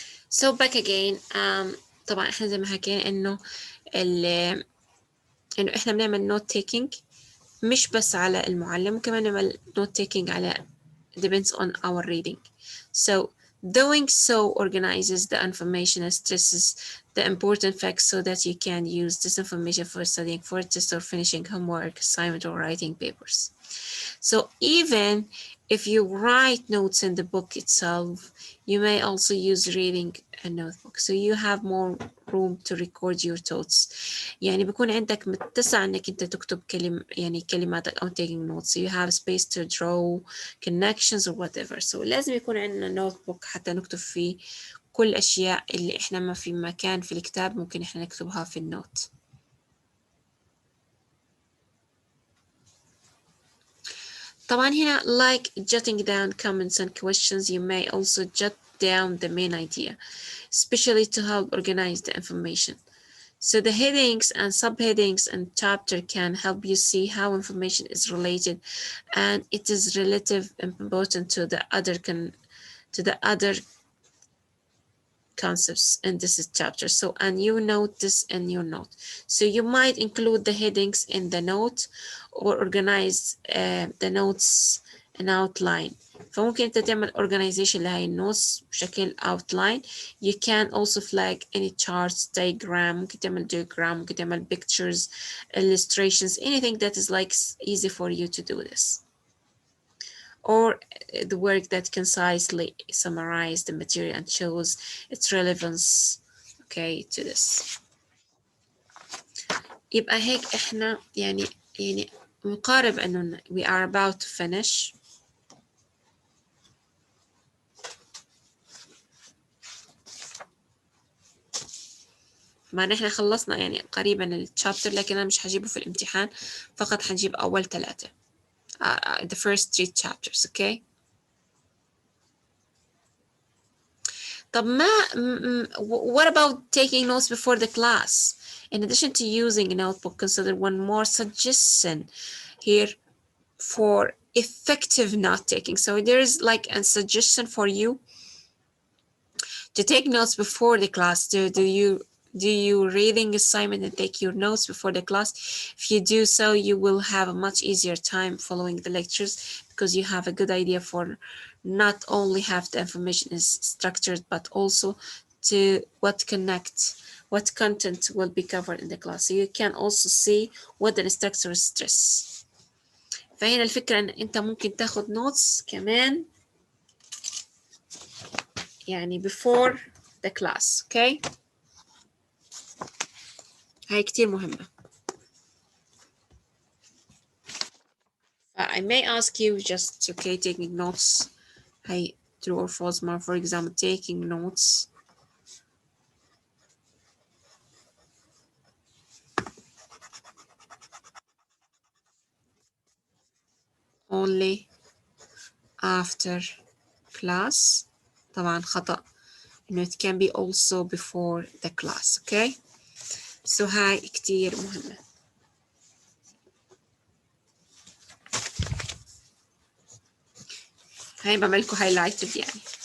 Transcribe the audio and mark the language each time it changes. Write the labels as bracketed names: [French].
[English] So back again [Arabic] طبعا احنا زي ما حكينا انه انه احنا بنعمل note taking مش بس على المعلم كمان نعمل note taking على [English] depends on our reading. So doing so organizes the information and stresses the important facts so that you can use this information for studying for a test or finishing homework, assignment, or writing papers. So even if you write notes in the book itself, you may also use reading a notebook. So you have more room to record your thoughts. [Arabic] يعني بيكون عندك متسع انك انت تكتب يعني كلماتك او taking notes. [English] So you have space to draw connections or whatever. [Arabic] So لازم يكون عندنا notebook حتى نكتب فيه كل الأشياء اللي إحنا ما في مكان في الكتاب ممكن إحنا نكتبها في النوت. طبعا هنا [English] like jotting down comments and questions, you may also jot down the main idea, especially to help organize the information. So the headings and subheadings and chapter can help you see how information is related and it is relative important to the other concepts in this chapter. So, and you note this in your note. So you might include the headings in the note or organize the notes in outline. [Arabic] فممكن انت تعمل organization لهاي النوتس بشكل outline. [English] You can also flag any charts, diagram, [Arabic] ممكن تعمل diagram, ممكن تعمل pictures, [English] illustrations, anything that is like easy for you to do this. or the work that concisely summarizes the material and shows its relevance okay to this. [Arabic] يبقى هيك احنا يعني مقارب انه [English] we are about to finish. [Arabic] ما نحن خلصنا يعني قريبا الشابتر، لكن انا مش هجيبه في الامتحان، فقط هنجيب اول 3 [English] the first 3 chapters. okay. طب ما what about taking notes before the class? In addition to using a notebook, consider one more suggestion here for effective note taking. So there's like a suggestion for you to take notes before the class. Do you reading assignment and take your notes before the class? If you do so, you will have a much easier time following the lectures, because you have a good idea for not only have the information is structured, but also to what content will be covered in the class. So you can also see what the instructor stress. [Arabic] فهنا الفكرة ان انت ممكن تاخد notes كمان يعني [English] before the class. okay. [Arabic] هاي كتير مهمة. [English] I may ask you just okay taking notes. هاي true or false more, for example, taking notes only after class. [Arabic] طبعا خطأ، إنه [English] it can be also before the class. okay. [Arabic] So هاي كتير مهمة. هاي بعملكوا highlighted يعني.